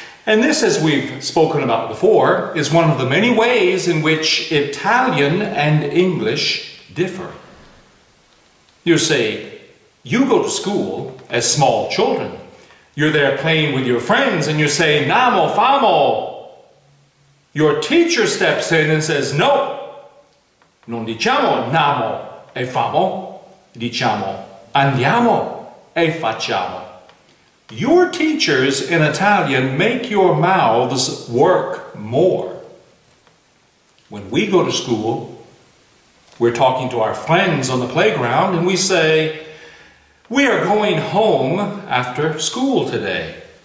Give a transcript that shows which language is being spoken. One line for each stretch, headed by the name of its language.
English: And this, as we've spoken about before, is one of the many ways in which Italian and English differ. You say, you go to school as small children. You're there playing with your friends and you say,
Italian: Namo, famo.
English: Your teacher steps in and says,
Italian: no, non diciamo namo e famo, diciamo andiamo e facciamo.
English: Your teachers in Italian make your mouths work more. When we go to school, we're talking to our friends on the playground and we say, we are going home after school today.